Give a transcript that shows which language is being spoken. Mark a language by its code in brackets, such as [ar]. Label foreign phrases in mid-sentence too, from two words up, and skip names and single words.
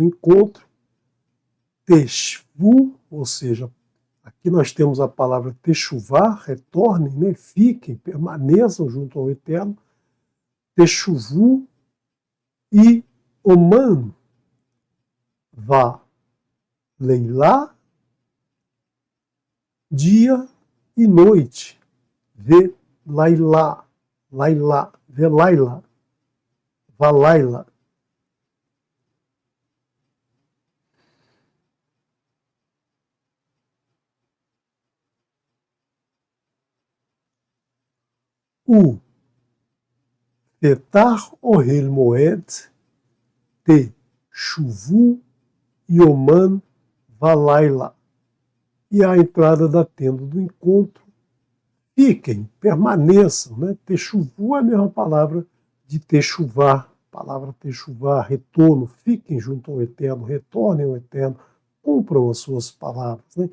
[pt] encontro, Teshvu, ou seja, aqui nós temos a palavra Teshuvá, retornem, né, fiquem, permaneçam junto ao Eterno, Teshuvu e [he] יומם ולילה, [pt] dia e noite, [he] ולילה, לילה, ולילה, ולילה. ו פתח אהל מועד, תשבו יומם ולילה. [pt] E a entrada da tenda do encontro, fiquem, permaneçam, né? Teshuvu é a mesma palavra de Teshuvá, palavra Teshuvá, retorno, fiquem junto ao Eterno, retornem ao Eterno, cumpram as suas palavras, né?